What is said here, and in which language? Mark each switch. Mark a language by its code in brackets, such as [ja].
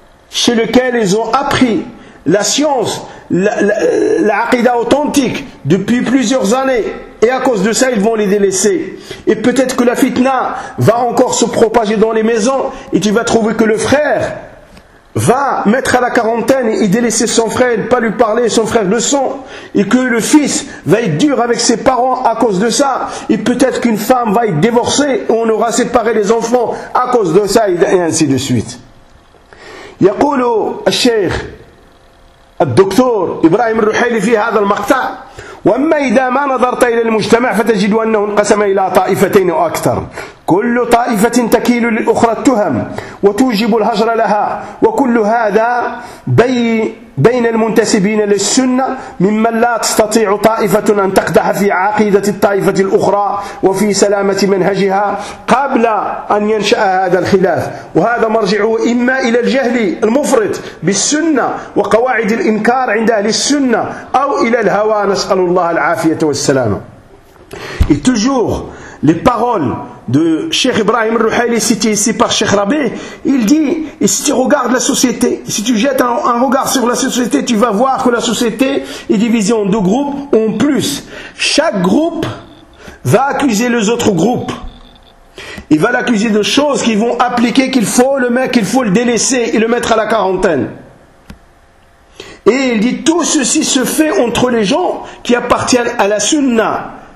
[fr] chez lequel ils ont appris la science, l'aqida authentique depuis plusieurs années, et à cause de ça ils vont les délaisser, et peut-être que la fitna va encore se propager dans les maisons, et tu vas trouver que le frère va mettre à la quarantaine et délaisser son frère, ne pas lui parler, son frère le sent, et que le fils va être dur avec ses parents à cause de ça, et peut-être qu'une femme va être divorcée, et on aura séparé les enfants à cause de ça, et ainsi de suite. [ar] Yaqulu al-Sheikh al-Doktor Ibrahim al-Ruhayli fi hadha al-maqta, وأما إذا ما نظرت إلى المجتمع فتجد أنه انقسم إلى طائفتين أو أكثر كل طائفة تكيل للأخرى التهم وتوجب الهجر لها وكل هذا بين المنتسبين للسنة ممن لا تستطيع طائفة أن تقدح في عقيدة الطائفة الأخرى وفي سلامة منهجها قبل أن ينشأ هذا الخلاف وهذا مرجعه إما إلى الجهل المفرط بالسنة وقواعد الإنكار عند أهل السنة أو إلى الهوى نسأل الله العافية والسلامة [fr] et toujours les paroles de Cheikh Ibrahim al-Ruhayli cité ici par Cheikh Rabi, il dit, et si tu regardes la société, si tu jettes un regard sur la société, tu vas voir que la société est divisée en deux groupes, ou en plus. Chaque groupe va accuser les autres groupes. Il va l'accuser de choses qu'ils vont appliquer, qu'il faut le délaisser et le mettre à la quarantaine. Et il dit, tout ceci se fait entre les gens qui appartiennent à la sunna.